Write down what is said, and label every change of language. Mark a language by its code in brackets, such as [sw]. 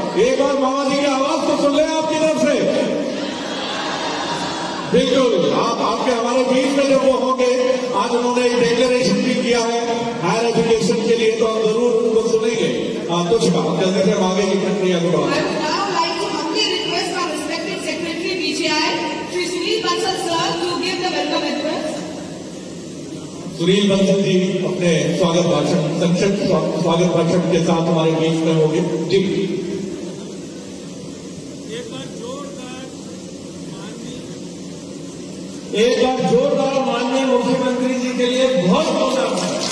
[hi] एक बार मामा जी की आवाज तो सुन ले आपकी तरफ से। बिल्कुल, आप आपके हमारे बीच में में जब वो होंगे, आज उन्होंने एक डिक्लेरेशन भी किया है हायर एजुकेशन के लिए, तो हम जरूर उनको सुनेंगे। कुछ जल्दी से हम आगे की प्रक्रिया को [en] I would now like to humbly request our respected Secretary BGI, Shri Sunil Bansal sir, to give the welcome address. [hi] Sunil Bansal ji अपने स्वागत भाषण, संक्षिप्त स्वागत भाषण के साथ हमारे बीच में होंगे। जी, एक बार जोरदार माननीय मुख्यमंत्री जी के लिए बहुत बहुत आभार।